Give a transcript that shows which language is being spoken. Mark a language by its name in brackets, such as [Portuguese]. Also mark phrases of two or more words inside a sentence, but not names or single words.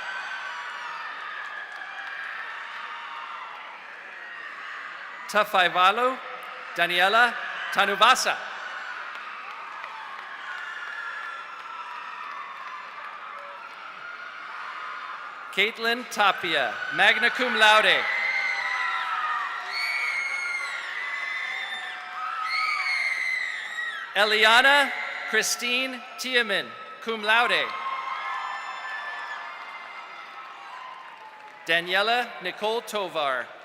[English] Tafaivalu Daniela Tanuvasa. Caitlin Tapia, [Latin] magna cum laude. [English] Eliana Christine Tiemann, [Latin] cum laude. [English] Daniela Nicole Tovar.